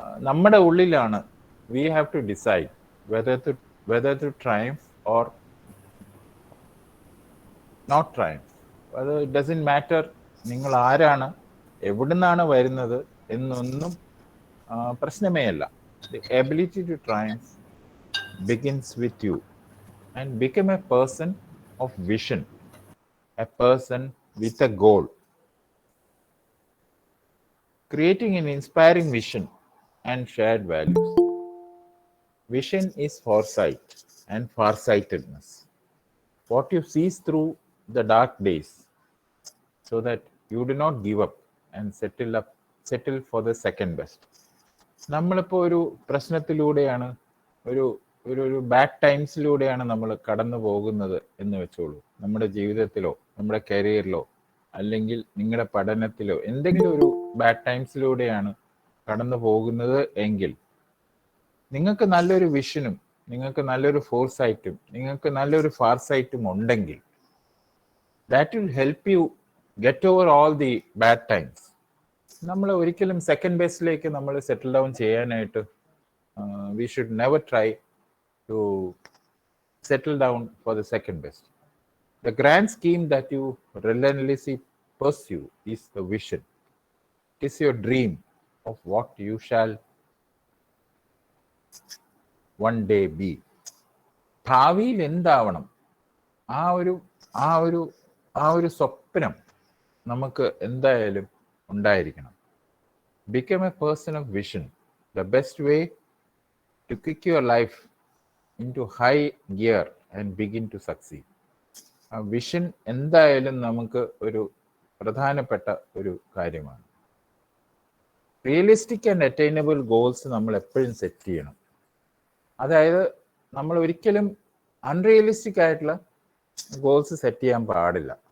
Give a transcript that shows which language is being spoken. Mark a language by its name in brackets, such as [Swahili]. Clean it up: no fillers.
[Malayalam] നമ്മുടെ ഉള്ളിലാണ് [English] We have to decide whether to triumph or not triumph. [Malayalam] അത് [English] it doesn't matter [Malayalam] നിങ്ങൾ ആരാണ്, എവിടുന്നാണ് വരുന്നത് എന്നൊന്നും പ്രശ്നമേ അല്ല. [English] The ability to triumph begins with you and become a person of vision, a person with a goal. Creating an inspiring vision and shared values. Vision is foresight and farsightedness. What you sees through the dark days, so that you do not give up and settle for the second best. [Malayalam] നമ്മളിപ്പോൾ ഒരു പ്രശ്നത്തിലൂടെയാണ്, ഒരു bad ടൈംസിലൂടെയാണ് നമ്മൾ കടന്നു പോകുന്നത് എന്ന് വെച്ചോളൂ. നമ്മുടെ ജീവിതത്തിലോ നമ്മുടെ കരിയറിലോ അല്ലെങ്കിൽ നിങ്ങളുടെ പഠനത്തിലോ എന്തെങ്കിലും ഒരു ബാഡ് ടൈംസിലൂടെയാണ് കടന്നു പോകുന്നത് എങ്കിൽ നിങ്ങൾക്ക് നല്ലൊരു വിഷനും നിങ്ങൾക്ക് നല്ലൊരു ഫോർസൈറ്റും നിങ്ങൾക്ക് നല്ലൊരു ഫാർസൈറ്റും ഉണ്ടെങ്കിൽ [English] That will help you get over all the bad times. [Malayalam] നമ്മൾ ഒരിക്കലും സെക്കൻഡ് ബേസിലേക്ക് നമ്മൾ സെറ്റിൽ ഡൗൺ ചെയ്യാനായിട്ട് [English] We should never try to settle down for the second best. The grand scheme that you relentlessly pursue is the vision. It is your dream of what you shall one day be. [Malayalam] ഭാവിയിൽ എന്താവണം, ആ ഒരു സ്വപ്നം നമുക്ക് എന്തായാലും ഉണ്ടായിരിക്കണം. [English] Become a person of vision. The best way to kick your life into high gear and begin to succeed. [Malayalam] ആ vision എന്തായാലും നമുക്ക് ഒരു പ്രധാനപ്പെട്ട ഒരു കാര്യമാണ്. റിയലിസ്റ്റിക് ആൻഡ് അറ്റൈനബിൾ ഗോൾസ് നമ്മൾ എപ്പോഴും സെറ്റ് ചെയ്യണം. അതായത് നമ്മൾ ഒരിക്കലും അൺറിയലിസ്റ്റിക് ആയിട്ടുള്ള ഗോൾസ് സെറ്റ് ചെയ്യാൻ പാടില്ല.